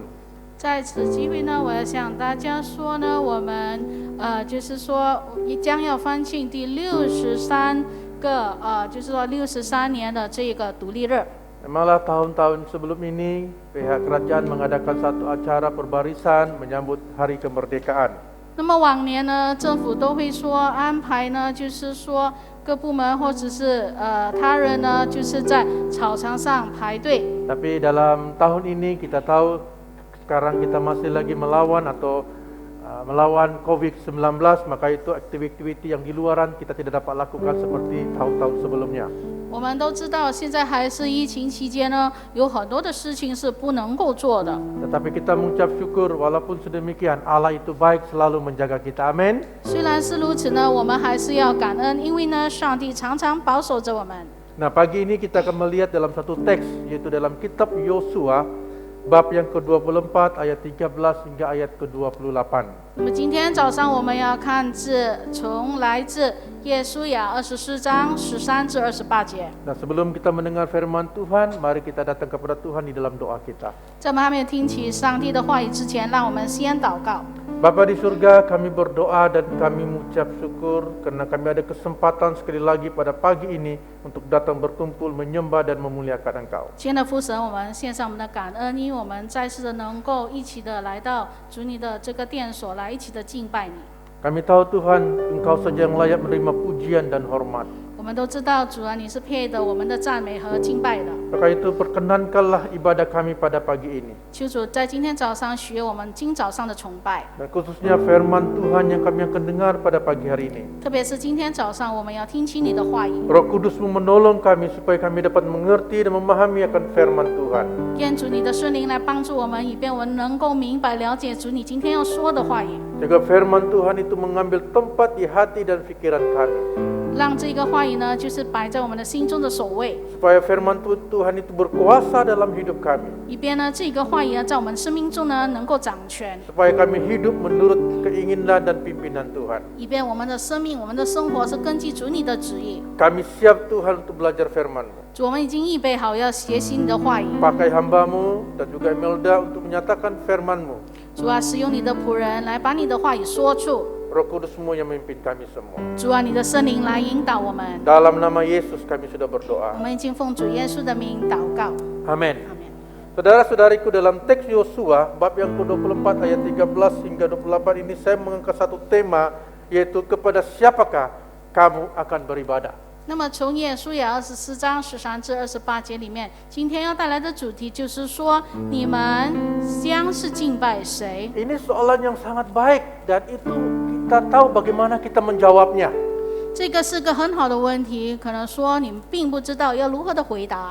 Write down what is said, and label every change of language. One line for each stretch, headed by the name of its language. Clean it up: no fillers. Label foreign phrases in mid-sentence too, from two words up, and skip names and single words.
Chinese: 在此机会呢，我要向大家说呢，我们就是说将要欢庆第63个就是说63年的这个独立日。
Malay: Malah tahun-tahun sebelum ini pihak kerajaan mengadakan satu acara perbarisan menyambut Hari Kemerdekaan.
Chinese: 那么往年呢，政府都会说安排呢，就是说各部门或者是他人呢，就是在草场上排队。
Malay: Tapi dalam tahun ini kita tahu sekarang kita masih lagi melawan atau melawan COVID-19, maka itu aktiviti-aktiviti yang di luaran kita tidak dapat lakukan seperti tahun-tahun sebelumnya.
Chinese: 我们都知道，现在还是疫情期间呢，有很多的事情是不能够做的。
Malay: Tetapi kita mengucap syukur walaupun sedemikian Allah itu baik selalu menjaga kita. Amin.
Chinese: 虽然是如此呢，我们还是要感恩，因为呢，上帝常常保守着我们。
Malay: Nah, pagi ini kita akan melihat dalam satu teks, yaitu dalam kitab Yosua bab yang ke-24 ayat 13 hingga ayat ke-28.
Chinese: 那么今天早上我们要看从来自耶书亚24章13至28节。
Malay: Nah, sebelum kita mendengar firman Tuhan, mari kita datang kepada Tuhan di dalam doa kita.
Chinese: 在我们还没有听起上帝的话语之前，让我们先祷告。
Malay: Bapa di surga, kami berdoa dan kami mengucap syukur karena kami ada kesempatan sekali lagi pada pagi ini untuk datang berkumpul menyembah dan memuliakan Engkau.
Chinese: 亲爱的父神，我们献上我们的感恩，因为我们再次的能够一起的来到主你的这个殿所来，一起的敬拜你。
Malay: Kami tahu Tuhan, Engkau saja yang layak menerima pujian dan hormat.
Chinese: 我们都知道主啊，你是配得我们的赞美和敬拜的。
Malay: Maka itu perkenankanlah ibadah kami pada pagi ini.
Chinese: 求主在今天早上许愿我们今早上的崇拜，
Malay: Dan khususnya firman Tuhan yang kami akan dengar pada pagi hari ini.
Chinese: 特别是今天早上我们要听清你的话语。
Malay: Roh Kudus-Mu menolong kami supaya kami dapat mengerti dan memahami akan firman Tuhan.
Chinese: 愿主你的圣灵来帮助我们，以便我们能够明白了解主你今天要说的话语，
Malay: Jaga firman Tuhan itu mengambil tempat di hati dan pikiran kami.
Chinese: 让这个话语呢，就是摆在我们的心中的首位，
Malay: Supaya firman Tuhan itu berkuasa dalam hidup kami.
Chinese: 以便呢这个话语呢，在我们生命中呢能够掌权，
Malay: Supaya kami hidup menurut keinginan dan pimpinan Tuhan.
Chinese: 以便我们的生命、我们的生活是根据主你的旨意。
Malay: Kami siap Tuhan untuk belajar firman-Mu.
Chinese: 主，我们已经预备好要学习你的话语。
Malay: Pakai hamba-Mu dan juga Imelda untuk menyatakan firman-Mu.
Chinese: 主啊，使用你的仆人来把你的话语说出。
Malay: Roh Kudus-Mu yang memimpin kami semua.
Chinese: 主啊，你的圣灵来引导我们。
Malay: Dalam nama Yesus kami sudah
Chinese: 我
Malay: berdoa.
Chinese: 们已经奉主耶稣的名祷告。
Malay: Amin.
Chinese: 阿门。
Malay: Saudara-saudariku, dalam teks Yosua bab yang ke-24 ayat 13 hingga 28 ini saya mengangkat satu tema, yaitu kepada siapakah kamu akan beribadah.
Chinese: 那么从耶书亚24章13至28节里面，今天要带来的主题就是说，你们将是敬拜谁？
Malay: Ini soalan yang sangat baik dan itu kita tahu bagaimana kita menjawabnya.
Chinese: 这个是个很好的问题，可能说你们并不知道要如何的回答。